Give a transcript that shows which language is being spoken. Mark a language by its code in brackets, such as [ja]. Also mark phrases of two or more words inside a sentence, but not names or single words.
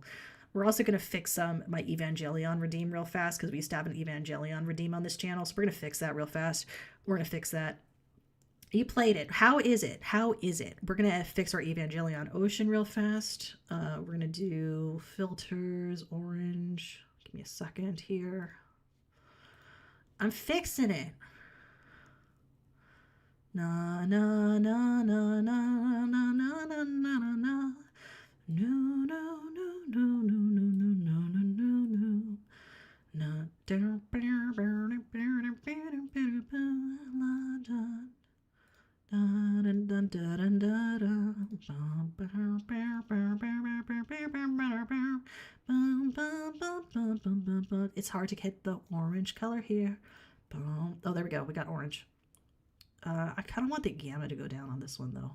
[en] We're also going to fix my Evangelion redeem real fast, because we used to have an Evangelion redeem on this channel, so we're going to fix that real fast. We're going to fix that. You played it. How is it? How is it? We're going to fix our Evangelion Ocean real fast. We're going to do filters, orange. Give me a second here. I'm fixing it. Na na na na na na na na na na na. No no no no no no no no no no no. Na da ba ba ba ba ba ba ba. It's hard to get the orange color here. Oh, there we go. We got orange. I kind of want the gamma to go down on this one, though.